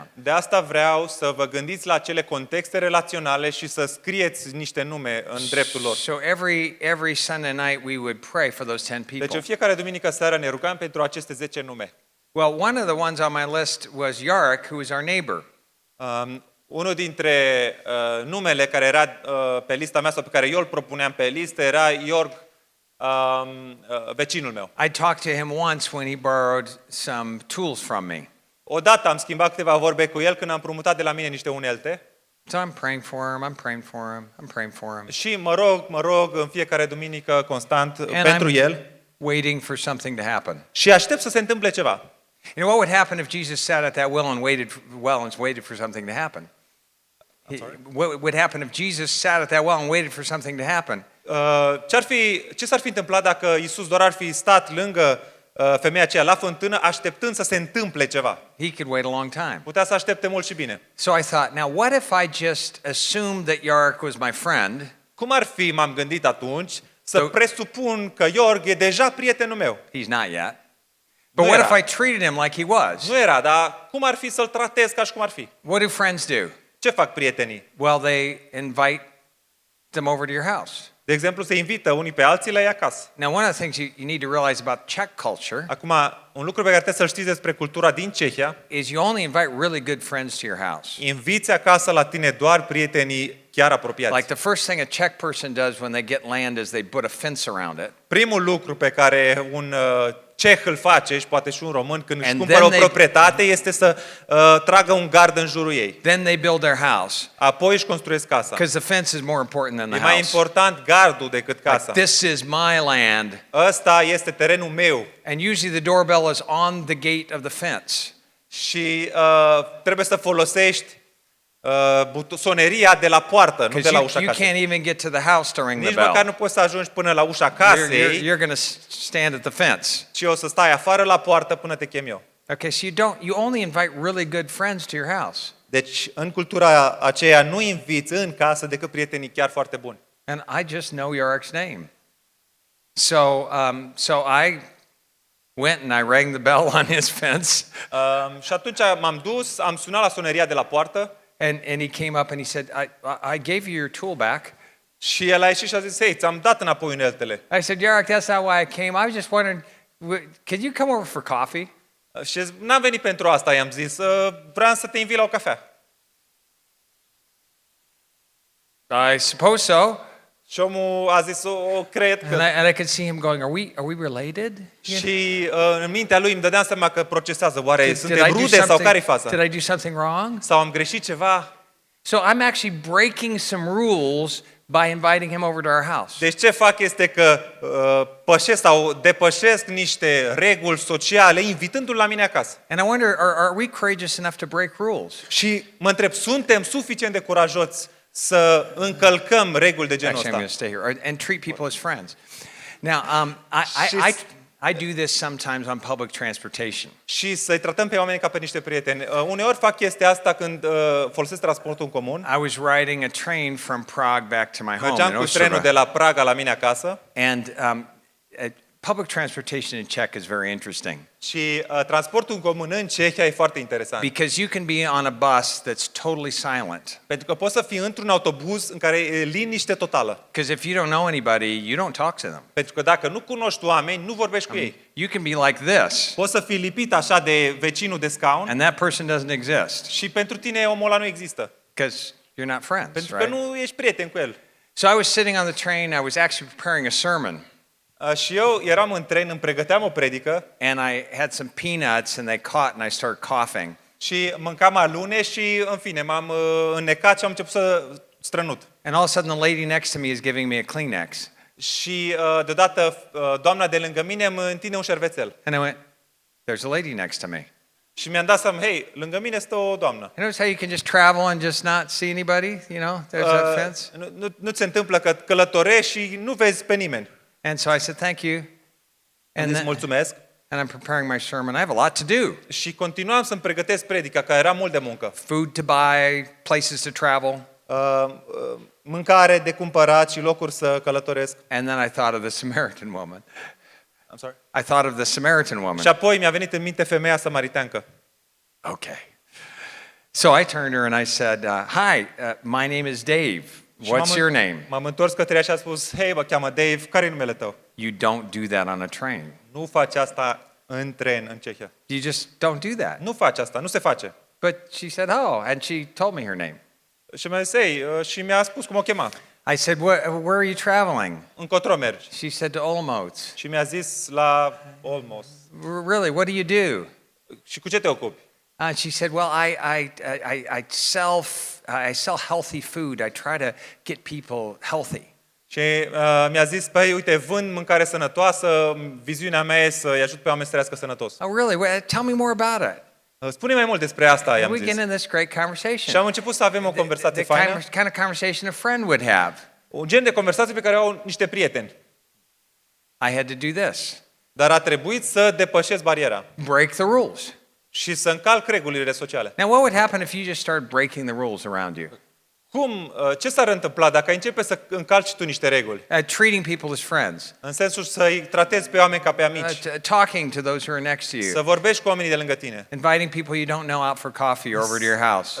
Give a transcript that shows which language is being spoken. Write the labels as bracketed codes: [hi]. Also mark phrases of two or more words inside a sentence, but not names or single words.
[ro] De asta vreau să vă gândiți la acele contexte relaționale și să scrieți niște nume în dreptul lor. [en] So every Sunday night we would pray for those 10 [ro] Deci [en] people. [ro] în fiecare duminică seară ne rugam pentru aceste 10 nume. [en] Well, one of the ones on my list was Yarek, who was our neighbor. [ro] Unul dintre numele care era pe lista mea sau pe care eu îl propuneam pe listă era Iorg, vecinul meu. [en] I talked to him once when he borrowed some tools from me. [ro] Odată am schimbat câteva vorbe cu el când am împrumutat de la mine niște unelte [en] So I'm praying for him, I'm praying for him, I'm praying for him. [ro] și mă rog în fiecare duminică constant [en] And [ro] pentru [en] I'm [ro] el [en] waiting for something to happen. [ro] și aștept să se întâmple ceva. [en] You know what would happen if Jesus sat at that well and waited for something to happen? What would happen if Jesus sat at that well and waited for something to happen? [ro] Ce s-ar fi întâmplat dacă Iisus doar ar fi stat lângă femeia aceea la fântână așteptând să se întâmple ceva? [en] He could wait a long time. [ro] Putea să aștepte mult și bine. [en] So I thought, now what if I just assumed that Yarek was my friend? [ro] Cum ar fi, m-am gândit atunci, să presupun că Iorg e deja prietenul meu? [en] He's not yet. But [ro] Nu [en] what [ro] era. [en] if I treated him like he was? [ro] Nu era, dar cum ar fi să-l tratez ca și cum ar fi? [en] What do friends do? [ro] Ce fac prietenii? [en] Well, they invite them over to your house. [ro] De exemplu, se invită unii pe alții la ei acasă. [en] Now, one of the things you need to realize about Czech culture [ro] Acum, un lucru pe care trebuie să-l știți despre cultura din Cehia, [en] is you only invite really good friends to your house. [ro] inviți acasă la tine doar prietenii chiar apropiați. [en] Like the first thing a Czech person does when they get land is they put a fence around it. [ro] Primul lucru pe care un ceh îl face, și poate și un român, când își [en] And [ro] cumpără [en] then [ro] o proprietate, este să tragă un gard în jurul ei. [en] Then they build their house [ro] Apoi își construiesc casa. [en] because the fence is more important than [ro] E [en] the [ro] mai [en] house. [ro] important gardul decât casa. [en] This is my land. [ro] Ăsta este terenul meu [en] And usually the doorbell is on the gate of the fence. [ro] și trebuie să folosești soneria de la poartă, nu de [en] Because [ro] la [en] you, [ro] ușa [en] you [ro] casei. [en] can't even get to the house to ring the [ro] Nici măcar [en] bell. [ro] nu poți să ajungi până la ușa casei, [en] You're going to stand at the fence. [ro] ci o să stai afară la poartă până te chem eu. [en] Okay, so you only invite really good friends to your house. [ro] Deci, în cultura aceea, nu inviți în casă decât prietenii chiar foarte buni. [en] And I just know Yarek's name. So I went and I rang the bell on his fence. [ro] Și atunci m-am dus, am sunat la soneria de la poartă [en] And he came up and he said, I gave you your tool back. [ro] și el a ieșit și a zis, hei, ți-am dat înapoi uneltele. [en] I said, Yarek, that's not why I came. I was just wondering, could you come over for coffee? [ro] Și n-am venit pentru asta, i-am zis, vreau să te invit la o cafea. [en] I suppose so. [ro] Și omul a zis, o cred că... [en] And I could see him going, are we related? [ro] Și în mintea lui îmi dădeam seama că procesează, oare [en] Did [ro] suntem [en] I do [ro] rude sau care-i [en] something? [ro] faza? [en] Did I do something wrong? [ro] Sau am greșit ceva? [en] So I'm actually breaking some rules by inviting him over to our house. [ro] Deci ce fac este că pășesc sau depășesc niște reguli sociale invitându-l la mine acasă. [en] And I wonder, are we courageous enough to break rules? [ro] Și mă întreb, suntem suficient de curajoți să încălcăm reguli de genul [en] Actually, I'm [ro] ăsta? [en] going to stay here and treat people as friends. Now, I do this sometimes on public transportation. [ro] Și să-i tratăm pe oameni ca pe niște prieteni. Uneori fac chestia asta când folosesc transportul în comun. [en] I was riding a train from Prague back to my home [ro] Mergeam [en] in [ro] cu trenul [en] Ostrava. [ro] de la Praga la mine acasă [en] And public transportation in Czech is very interesting [ro] și transportul în comun în Cehia e foarte interesant. [en] because you can be on a bus that's totally silent. [ro] Pentru că poți să fii într-un autobuz în care e liniște totală. [en] Because if you don't know anybody, you don't talk to them. [ro] Pentru că dacă nu cunoști oameni, nu vorbești cu ei. [en] You can be like this, [ro] Poți să fii lipit așa de vecinul de scaun [en] and that person doesn't exist [ro] și pentru tine omul ăla nu există. [en] because you're not friends, [ro] Pentru că [en] right? [ro] nu ești prieten cu el. [en] So I was sitting on the train. I was actually preparing a sermon, [ro] Și eu eram în tren, îmi pregăteam o predică [en] and I had some peanuts, and they caught, and I started coughing. [ro] și mâncam alune și, în fine, m-am înnecat și am început să strănut. [en] And all of a sudden, the lady next to me is giving me a Kleenex, [ro] Și deodată doamna de lângă mine îmi întinde un șervețel. [en] and I went, "There's a lady next to me." [ro] Și mi-am dat seama, hei, lângă mine stă o doamnă. [en] You notice how you can just travel and just not see anybody? You know, there's that fence. [ro] Nu ți se întâmplă că călătorești și nu vezi pe nimeni. [en] And so I said, "Thank you." [ro] Am [en] And [ro] zis [en] then, [ro] mulțumesc. [en] and I'm preparing my sermon. I have a lot to do. [ro] Și continuam să-mi pregătesc predica, că era mult de muncă. [en] Food to buy, places to travel. [ro] Mâncare de cumpărat și locuri să călătoresc. [en] And then I thought of the Samaritan woman. I'm sorry. I thought of the Samaritan woman. [ro] Și apoi mi-a venit în minte femeia samariteancă. [en] Okay. So I turned to her and I said, hi, my name is Dave. [ro] Și [en] What's your name? [ro] M-am întors către ea și a spus, hei, mă cheamă Dave, care e numele tău? [en] You don't do that on a train. [ro] Nu faci asta în tren, în Cehia. [en] You just don't do that. [ro] Nu faci asta, nu se face. [en] But she said, oh, and she told me her name. [ro] Și mi-a zis, ei, și mi-a spus cum o chema. [en] I said, where are you traveling? [ro] Încotro mergi. [en] She said to Olomouc. [ro] Și mi-a zis la Almost. [en] Really, what do you do? [ro] Și cu ce te ocupi? [en] And she said, well, I sell healthy food. I try to get people healthy. [ro] Și mi-a zis, păi, uite, vând mâncare sănătoasă, viziunea mea e să-i ajut pe oameni să trăiască sănătos. [en] Oh, really? Well, tell me more about it. [ro] Spune mai mult despre asta, [en] And [ro] i-am [en] we get [ro] zis. [en] in this great [ro] Și [en] conversation. [ro] am început să avem o conversație [en] The [ro] faină, [en] kind of conversation a friend would have. [ro] un gen de conversație pe care o au niște prieteni. [en] I had to do this. [ro] Dar a trebuit să depășesc bariera [en] Break the rules. [ro] și să încalc regulile sociale. [en] Now, what would happen if you just started breaking the rules around you? [ro] Ce s-ar întâmpla dacă începe să încalci tu niște reguli? [en] Treating people as friends. [ro] În sensul să-i tratezi pe oameni ca pe amici, [en] Talking to those who are next to [ro] să [en] you. [ro] vorbești cu oamenii de lângă tine, [en] Inviting people you don't know out for coffee or over to your house.